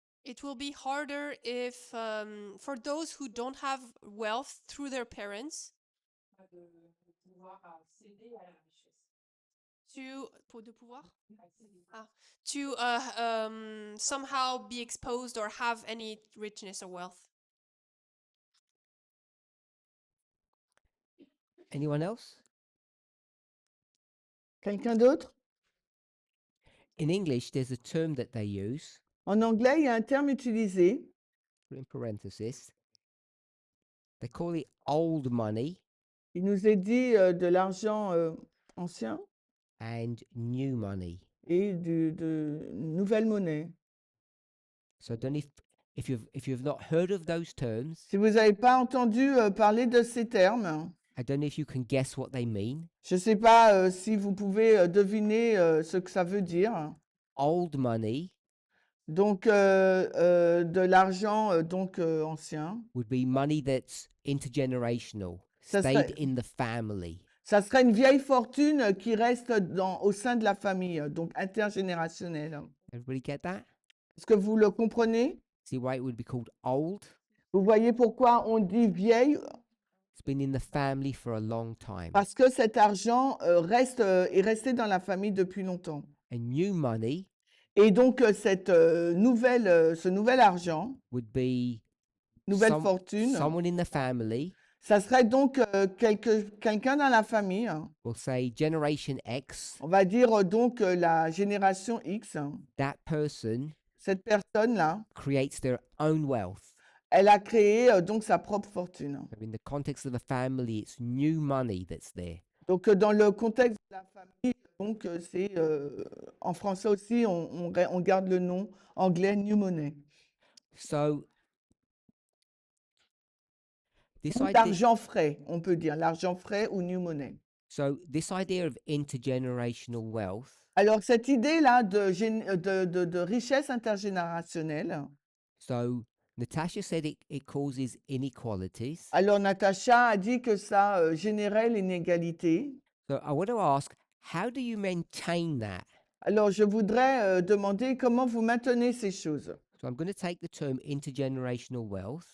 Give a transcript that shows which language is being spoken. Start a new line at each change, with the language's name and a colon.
English: it will be harder if for those who don't have wealth through their parents
French: de pouvoir céder à la richesse. de pouvoir Accéder.
English: to somehow be exposed or have any richness or wealth. Anyone else?
French: Quelqu'un d'autre?
English: In English, there's a term that they use,
French: En anglais, il y a un terme utilisé.
English: put in parenthesis. They call it old money
French: Il nous est dit de l'argent ancien
English: and new money.
French: et de nouvelle monnaie.
English: So I don't know if you've not heard of those terms,
French: Si vous n'avez pas entendu parler de ces termes,
English: I don't know if you can guess what they mean.
French: je ne sais pas si vous pouvez deviner ce que ça veut dire.
English: Old money
French: Donc, de l'argent ancien.
English: would be money that's intergenerational,
French: Ça
English: stayed
French: serait,
English: in the family.
French: ça serait une vieille fortune qui reste au sein de la famille, donc intergénérationnelle.
English: Everybody get that?
French: Est-ce que vous le comprenez?
English: See why it would be called old?
French: Vous voyez pourquoi on dit vieille?
English: It's been in the family for a long time.
French: Parce que cet argent est resté dans la famille depuis longtemps.
English: And new money
French: Et donc, ce nouvel argent,
English: would be
French: nouvelle fortune,
English: someone in the family
French: ça serait donc quelqu'un dans la famille, hein.
English: will say Generation X.
French: On va dire donc la génération X, hein.
English: That person
French: Cette personne-là,
English: creates their own wealth.
French: elle a créé donc sa propre fortune.
English: So in the context of a family, it's new money that's there.
French: Donc, dans le contexte de la famille, donc c'est en français aussi, on garde le nom anglais New Money.
English: So this
French: Donc,
English: idea,
French: l'argent frais, on peut dire l'argent frais ou New Money.
English: this idea of intergenerational wealth
French: Alors, cette idée-là de richesse intergénérationnelle,
English: So Natasha said it causes inequalities.
French: alors Natacha a dit que ça générait l'inégalité.
English: So I want to ask, how do you maintain that?
French: Alors, je voudrais demander comment vous maintenez ces choses.
English: So I'm going to take the term intergenerational wealth